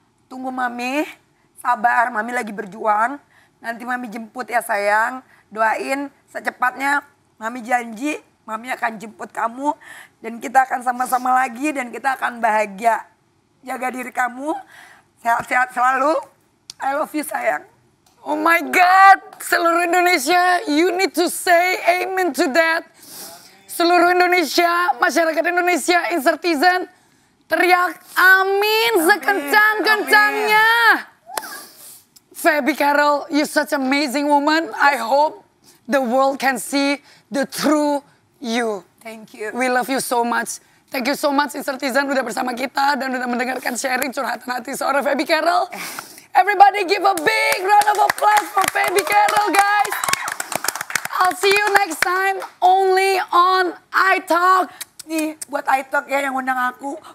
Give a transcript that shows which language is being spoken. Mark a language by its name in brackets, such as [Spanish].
[Indonesian] Tunggu Mami, sabar, Mami lagi berjuang. Nanti Mami jemput ya sayang. Doain secepatnya, Mami janji Mami akan jemput kamu. Dan kita akan sama-sama lagi dan kita akan bahagia. Jaga diri kamu, sehat-sehat selalu. [English] I love you sayang. Oh my God, [Indonesian] seluruh Indonesia, [English] you need to say amen to that. [Indonesian] Seluruh Indonesia, masyarakat Indonesia, Insertizen, teriak amin sekencang-kencangnya. [English] Feby Carol, you're such amazing woman. I hope the world can see the true you. Thank you. We love you so much. [Indonesian] Thank you so much Insertizen udah bersama kita dan udah mendengarkan sharing curhatan hati seorang Feby Carol. [English] Everybody give a big round of applause for Feby Carol, guys. I'll see you next time only on iTalk. [Indonesian] Nih buat iTalk ya yang undang aku.